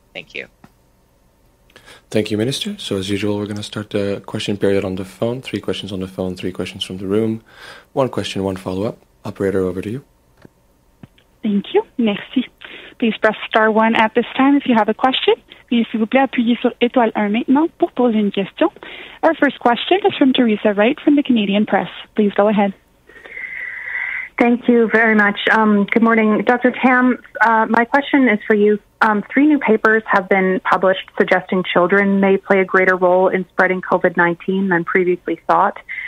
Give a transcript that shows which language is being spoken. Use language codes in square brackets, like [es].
[en] Thank you. Thank you, Minister. So as usual, we're going to start the question period on the phone. 3 questions on the phone, 3 questions from the room. 1 question, 1 follow-up. Operator, over to you. Thank you. [fr] Merci. [en] Please press star 1 at this time if you have a question. [fr] Puis, s'il vous plaît, appuyez sur étoile 1 maintenant pour poser une question. [en] Our first question is from Teresa Wright from the Canadian Press. Please go ahead. Thank you very much. Good morning. Dr. Tam, my question is for you. 3 new papers have been published suggesting children may play a greater role in spreading COVID-19 than previously thought.